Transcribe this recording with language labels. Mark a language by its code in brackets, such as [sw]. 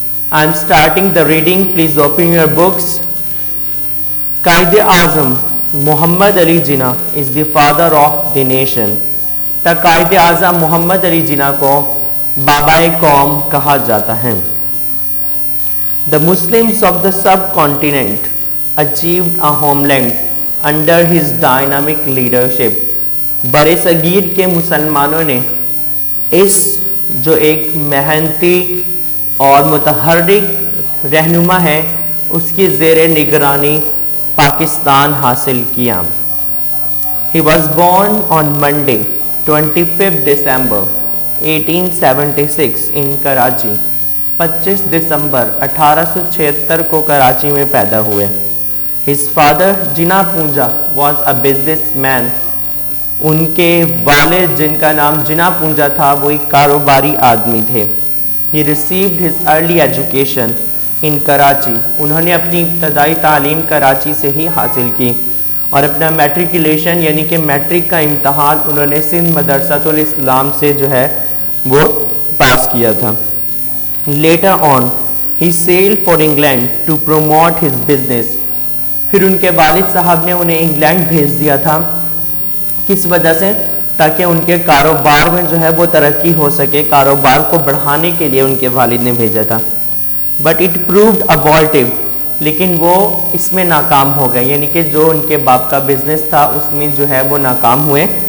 [en] I am starting the reading. Please open your books. Quaid Azam Muhammad Ali Jinnah is the father of the nation. [ur] Quaid Azam محمد علی جناح کو بابائے قوم کہا جاتا ہے. [en] The Muslims of the subcontinent achieved a homeland under his dynamic leadership. [ur] برِ صغیر کے مسلمانوں نے اس جو ایک محنتی اور متحرک رہنما ہے اس کی زیر نگرانی پاکستان حاصل کیا. [en] He was born on Monday 25 December 1876 in Karachi. [ur] 25 دسمبر 1876 کو کراچی میں پیدا ہوئے. [en] His father Jinnah Poonja was a businessman. [ur] ان کے والد جن کا نام جناح پونجا تھا وہ ایک کاروباری آدمی تھے. [en] He received his early education in Karachi. [ur] انہوں نے اپنی ابتدائی تعلیم کراچی سے ہی حاصل کی اور اپنا میٹریکولیشن یعنی کہ میٹرک کا امتحان انہوں نے سندھ مدرسۃ الاسلام سے جو ہے وہ پاس کیا تھا. [en] Later on he sailed for England to promote his business. [ur] پھر ان کے والد صاحب نے انہیں انگلینڈ بھیج دیا تھا. کس وجہ سے؟ تاکہ ان کے کاروبار میں جو ہے وہ ترقی ہو سکے, کاروبار کو بڑھانے کے لیے ان کے والد نے بھیجا تھا. [en] But it proved abortive. [ur] لیکن وہ اس میں ناکام ہو گئے, یعنی کہ جو ان کے باپ کا بزنس تھا اس میں جو ہے وہ ناکام ہوئے.